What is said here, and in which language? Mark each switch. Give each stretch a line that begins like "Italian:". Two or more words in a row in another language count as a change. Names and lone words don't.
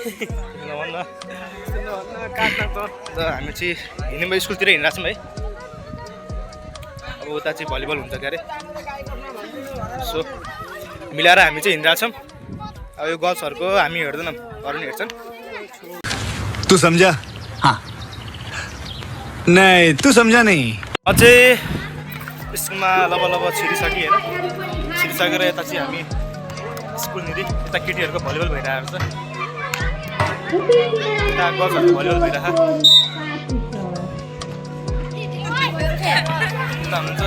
Nepali: र हामी चाहिँ हिँड्ने स्कुलतिर हिँडिरहेको छौँ है। अब उता चाहिँ भलिबल हुन्छ क्यारे, सो मिलाएर हामी चाहिँ हिँडिरहेको छौँ। अब यो गर्ल्सहरूको हामी हेर्दैनौँ, अरू नि हेर्छन्।
Hindi: तू समझा? हाँ नहीं तू समझा नहीं।
Nepali: अझै स्कुलमा लब छिरिसक्यो होइन। छिरिसकेर यता चाहिँ हामी स्कुलनिर यता केटीहरूको भलिबल भइरहेको छ, यता गर्ल्सहरूको भलिबल भइरहेको यता हुनुहुन्छ।